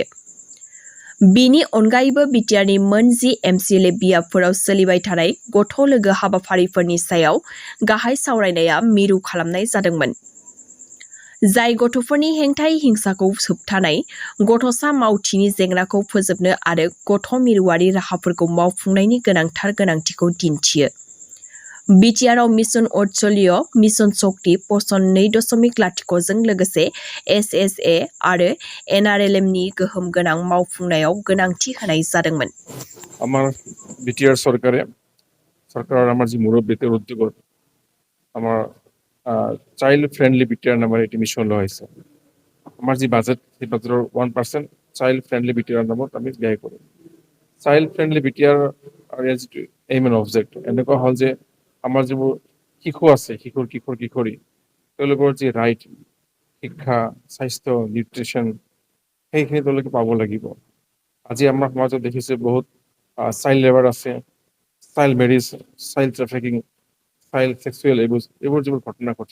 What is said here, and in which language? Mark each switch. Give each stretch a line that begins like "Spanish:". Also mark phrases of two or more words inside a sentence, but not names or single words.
Bodo: बिनि अनगायैबो बिटिआरनि मोन 10 एमसिएलए बियाबफोराव सोलिबाय थानाय गथ' लोगो हाबाफारिफोरनि सायाव गाहाय सावरायनाया मिरु खालामनाय जादोंमोन, जाय गथ'फोरनि हेंथायै हिंसाखौ होबथानाय, गथ'सा मावथिनि जेंनाखौ फोजोबनो आरो गथ' मिरुआरि राहाफोरखौ मावफुंनायनि गोनांथार गोनांथिखौ दिन्थियो। बिटिआरआव मिशन वात्सल्य, मिशन शक्ति, पसन 2.0 जों लोगोसे एस.एस.ए आरो एनआरएलएमनि गोहोम गोनां मावफुंनायाव गोनांथि होनाय जादोंमोन।
Bangla: আমার বিটিআর সরকার আমার যে মুরব্বীতে উদ্যোগত আমার
English: child friendly
Bangla: বিটিআর নামের একটি মিশন লওয়া হয়েছে। আমার যে বাজেট সেই বাজেটের 1%
English: child friendly
Bangla: বিটিআর নামত আমি ব্যয় করি।
English: child friendly
Assamese: বিটিআর যিটো
English: aim and object
Assamese: এনেকুৱা হ'ল যে আমাৰ যিবোৰ শিশু আছে, কিশোৰী তেওঁলোকৰ যি ৰাইট, শিক্ষা, স্বাস্থ্য, নিউট্ৰিশ্যন সেইখিনি তেওঁলোকে পাব লাগিব। আজি আমাৰ সমাজত দেখিছে বহুত
English: child labour
Assamese: আছে,
English: child marriage, child trafficking, child sexual
Assamese: এইবোৰ যিবোৰ ঘটনা ঘটি